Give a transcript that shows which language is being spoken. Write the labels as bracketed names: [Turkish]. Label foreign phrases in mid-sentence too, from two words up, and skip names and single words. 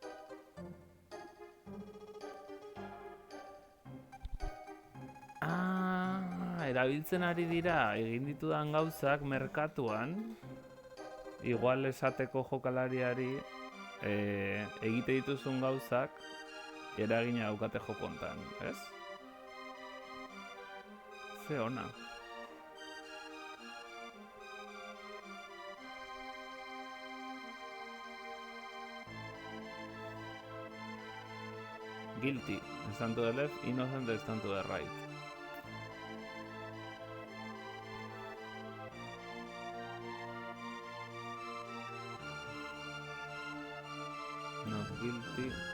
[Basque] Erabiltzen ari dira, egin ditudan gauzak merkatuan, igual esateko jokalariari, egite dituzun gauzak, eragina daukate jokontan, ez? Ze ona. [English] Guilty, stand to the left, innocent, stand to the right. Not guilty.